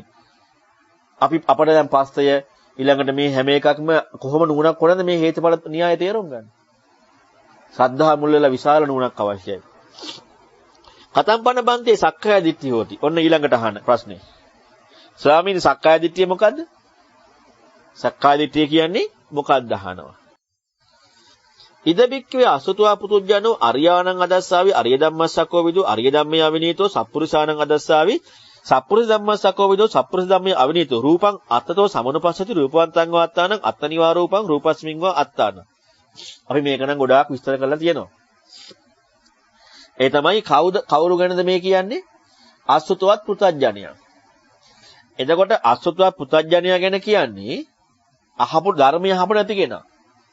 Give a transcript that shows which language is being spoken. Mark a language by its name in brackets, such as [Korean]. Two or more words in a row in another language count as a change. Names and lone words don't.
[Sinhala] අපට දැන් පස්සය ඊළඟට මේ හැම එකක්ම කොහොම නුවණක් කරනද මේ හේතුඵල න්‍යාය තේරුම් ගන්න. ශ්‍රද්ධා මුල් වෙලා විශාල නුවණක් අවශ්‍යයි. [Pali] කතම්පන බන්තේ සක්කාය දිට්ඨිය හොති. [Sinhala] ඔන්න ඊළඟට අහන ප්‍රශ්නේ. ස්වාමීනි සක්කාය දිට්ඨිය මොකද්ද? සක්කාය දිට්ඨිය කියන්නේ මොකක්ද අහනවා. [Pali] ඉද බික්කවේ අසුතවා පුතුජනෝ අරියාණං අදස්සාවි අරිය ධම්මස්සකෝ විදු අරිය ධම්මේ අවිනීතෝ සප්පුරිසාණං අදස්සාවි සප්පුරිස ධම්මස්සකෝ විදු සප්පුරිස ධම්මේ අවිනීතෝ රූපං අත්තතෝ සමනුපස්සති රූපවන්තං වාත්තානං අත්තනිවා රූපං රූපස්මින් වා අත්තාන. [Sinhala] අපි මේක නම් ගොඩාක් විස්තර කරලා තියෙනවා. ඒ තමයි කවුරු ගැනද මේ කියන්නේ? අසුතවත් පුතඥයා. එතකොට අසුතවත් පුතඥයා ගැන කියන්නේ අහපු ධර්මය අහපු නැති කෙනා.